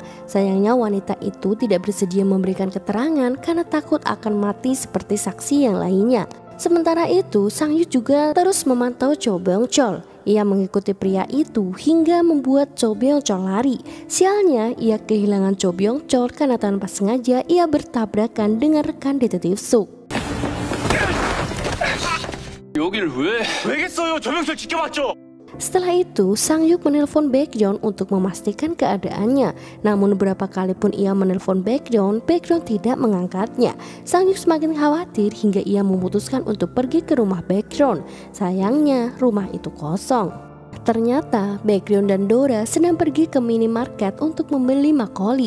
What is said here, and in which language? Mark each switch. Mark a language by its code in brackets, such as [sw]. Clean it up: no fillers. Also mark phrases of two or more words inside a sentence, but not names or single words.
[id] Sayangnya wanita itu tidak bersedia memberikan keterangan karena takut akan mati seperti saksi yang lainnya. Sementara itu, Sang Yuk juga terus memantau Cho Byung-chol. Ia mengikuti pria itu hingga membuat Cho Byung-chol lari. Sialnya, ia kehilangan Cho Byung-chol karena tanpa sengaja ia bertabrakan dengan rekan detektif Suk. [ko] 여길 왜? 왜겠어요? 조명철 지켜봤죠? [id] Setelah itu, Sang Yuk menelpon Baekhyun untuk memastikan keadaannya. Namun berapa kali pun ia menelpon Baekhyun tidak mengangkatnya. Sang Yuk semakin khawatir hingga ia memutuskan untuk pergi ke rumah Baekhyun. Sayangnya, rumah itu kosong. Ternyata Baekhyun dan Dora sedang pergi ke minimarket untuk membeli makgeolli.